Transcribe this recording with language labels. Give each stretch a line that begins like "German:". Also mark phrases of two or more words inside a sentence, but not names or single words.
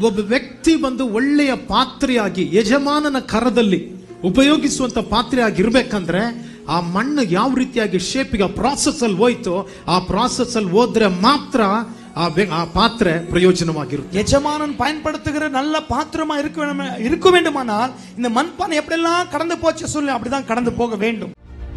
Kannada: ಒಬ್ಬ ವ್ಯಕ್ತಿ ಬಂದು ಒಳ್ಳೆಯ ಪಾತ್ರೆಯಾಗಿ ಯಜಮಾನನ ಕರದಲ್ಲಿ ಉಪಯೋಗಿಸುವಂತ ಪಾತ್ರೆಯಾಗಿ ಇರ್ಬೇಕಂದ್ರೆ ಆ ಮಣ್ಣು ಯಾವ ರೀತಿಯಾಗಿ ಶೇಪಿಗೆ ಆ ಪ್ರಾಸೆಸ್ ಅಲ್ಲಿ ಹೋಯ್ತು, ಆ ಪ್ರಾಸೆಸ್ ಅಲ್ಲಿ ಹೋದ್ರೆ ಮಾತ್ರ ಆ ಪಾತ್ರೆ ಪ್ರಯೋಜನವಾಗಿರುತ್ತೆ.
Tamil: ಯಜಮಾನನ್ பயன்படுத்துகிற நல்ல பாத்திரமா இருக்க வேண்டுமானால் இந்த மண்பானை எப்படியெல்லாம் கடந்து போச்சு சொல்லி அப்படிதான் கடந்து போக வேண்டும்.